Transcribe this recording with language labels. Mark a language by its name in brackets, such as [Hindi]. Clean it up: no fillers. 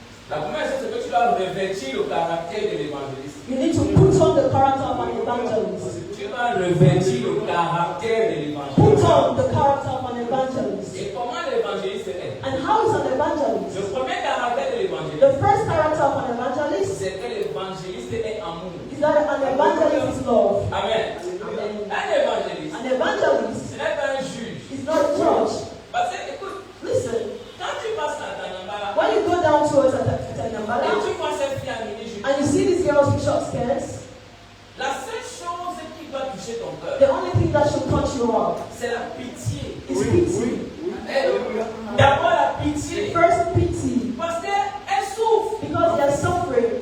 [French] La première chose, c'est que tu dois revêtir le caractère de l'évangéliste. [English] You need to put on the character of an evangelist. [French] Tu dois revêtir le caractère de [English] Put [French] l'évangéliste. [English] on the character of an evangelist. [French] Et comment l'évangéliste est? [English] And how is an evangelist? [French] Le premier caractère de l'évangéliste, [English] The first character of an evangelist [French] c'est que l'évangéliste est amour. [English] is that an evangelist is love. Amen. Amen. [French] Un évangéliste, [English] An evangelist [French] ce n'est pas un juge. [English] is not a judge. [French] Parce que, écoute, [English] Listen, [French] quand tu passes à Tanambala, [English] when you go down towards [French] et Tanambala tu vois cette fille en mini-jupe, [English] and you see these girls with short skirts, [French] la seule chose qui doit toucher ton cœur, [English] the only thing that should touch your heart [French] c'est la pitié. [English] is pity. [French] D'abord la pitié. [English] First, pity, [French] Parce qu'elle souffre. [English] because they are suffering.